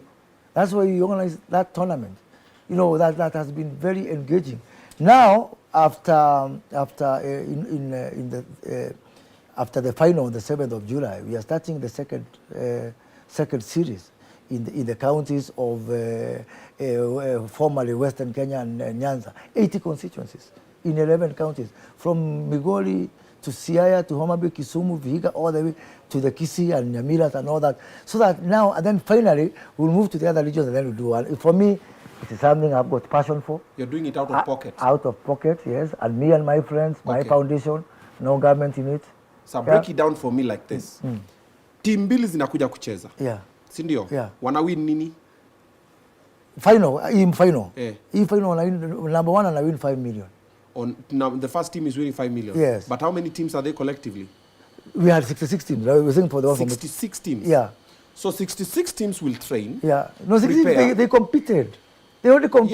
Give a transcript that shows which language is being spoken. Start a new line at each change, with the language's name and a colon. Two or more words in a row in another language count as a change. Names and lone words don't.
English: That's why we organize that tournament. You know, that has been very engaging. Now, after the final on the 7th of July, we are starting the second series in the counties of formerly Western Kenya and Nyanza. 80 constituencies in 11 counties, from Migori to Siaya to Homa Bay, Kisumu, Vihiga, all the way to the Kisii and Nyamiras and all that. So that now, and then finally, we'll move to the other regions and then we'll do one. For me, it is something I've got passion for. You're doing it out of pocket? Out of pocket, yes. And me and my friends, my foundation, no government in it. So break it down for me like this.
Swahili: Team mbili zinakuja kucheza.
English: Yeah.
Swahili: Si ndio?
English: Yeah.
Swahili: Wana win nini?
English: Final. Final, number one, and I win 5 million. Now the first team is winning 5 million. Yes. But how many teams are they collectively? We had 66 teams. We were saying for the 66 teams? Yeah. So 66 teams will train. Yeah. No, 66 they competed. They already competed.